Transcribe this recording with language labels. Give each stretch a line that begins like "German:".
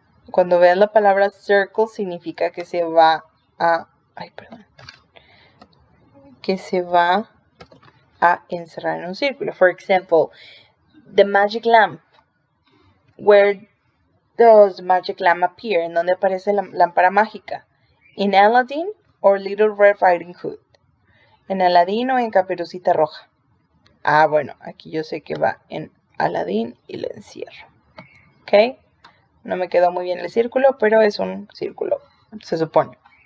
Spanish: Cuando veas la palabra circle significa que se va a encerrar en un círculo.
English: For example, the magic lamp. Where does the magic lamp appear?
Spanish: ¿En dónde aparece la lámpara mágica? In Aladdin or Little Red Riding Hood. ¿En Aladdin o en Caperucita Roja? Ah, bueno, aquí yo sé que va en Aladdin y le encierro. ¿Ok? No me quedó muy bien el círculo, pero es un círculo, se supone.